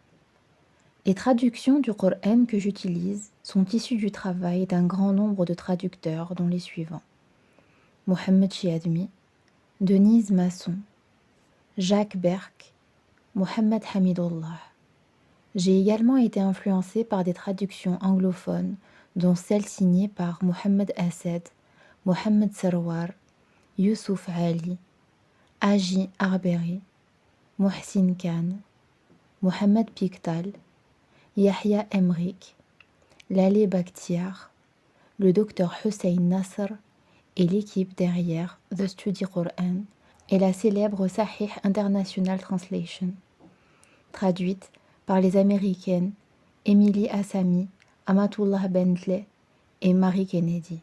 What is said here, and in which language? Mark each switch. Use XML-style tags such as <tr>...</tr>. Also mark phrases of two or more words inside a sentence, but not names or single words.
<fr>Les traductions du Coran que j'utilise sont issues du travail d'un grand nombre de traducteurs dont les suivants. Mohamed Chiadmi, Denise Masson, Jacques Berck, Mohamed Hamidullah. J'ai également été influencée par des traductions anglophones, dont celles signées par Mohamed Assed, Mohamed Sarwar, Youssouf Ali, Haji Arberi, Mohsin Khan, Mohamed Piktal, Yahya Emrik, Laleh Bakhtiar, le docteur Hussein Nasr et l'équipe derrière The Study Quran et la célèbre Sahih International Translation, traduite par les Américaines Emily Assami, Amatullah Bentley et Marie Kennedy.</fr>